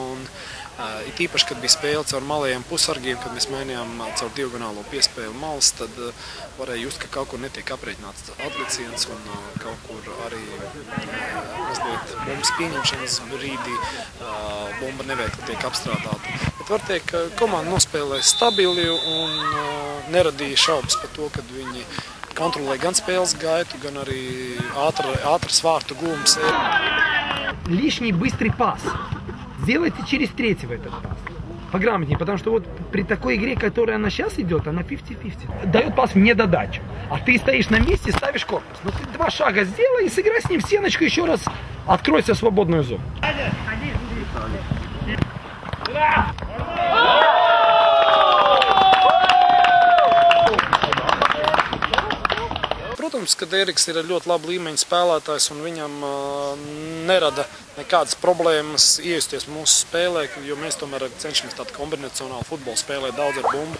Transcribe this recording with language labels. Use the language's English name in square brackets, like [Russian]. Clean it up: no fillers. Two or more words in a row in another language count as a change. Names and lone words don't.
[Latvian] Un, it īpaši, kad bija spēle caur malējiem pusargiem, kad mēs mainījām caur diagonālo piespēli malas, tad varēja just, ka kaut kur netiek aprēķināts atliciens un kaut kur arī mazliet bumbas pieņemšanas brīdī bumba neveikli tiek apstrādāta. Bet var teikt, ka komanda nospēlē stabili un neradīja šaubas par to, kad viņi kontrolē gan spēles gaitu, gan arī ātras vārtu gūmas. [Russian] Лишний быстрый пас. Сделайте через третьего этот пас. Пограмотнее, потому что вот при такой игре, которая она сейчас идет, она 50-50. Дает пас в недодачу. А ты стоишь на месте, ставишь корпус. Ну ты 2 шага сделай и сыграй с ним в стеночку, еще раз откройся в свободную зону. [Latvian] Protams, ka Ēriks ir ļoti laba līmeņa spēlētājs un viņam nerada nekādas problēmas iejusties mūsu spēlē, jo mēs tomēr cenšamies tādu kombinacionālu futbolu spēlēt daudz ar bumbu.